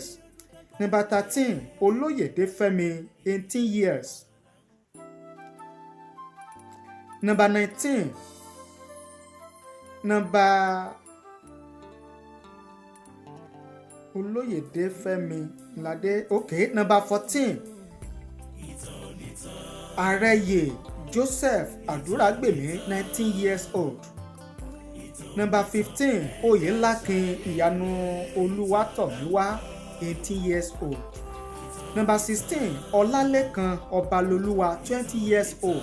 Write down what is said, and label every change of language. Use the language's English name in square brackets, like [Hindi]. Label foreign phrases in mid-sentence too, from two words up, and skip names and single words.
[English] number 13 Olóyèdé Fẹ́mi 18 years. number 19 Olóyèdé Fẹ́mi Ládé number 14 Àrẹ̀yè Joseph Àdúràgbèmí 19 years old. number 15 Oyèlákin Ìyanu Olúwatọ̀míwá 18 years old. number 16 Ọlálékan Ọbalolúwa 20 years old.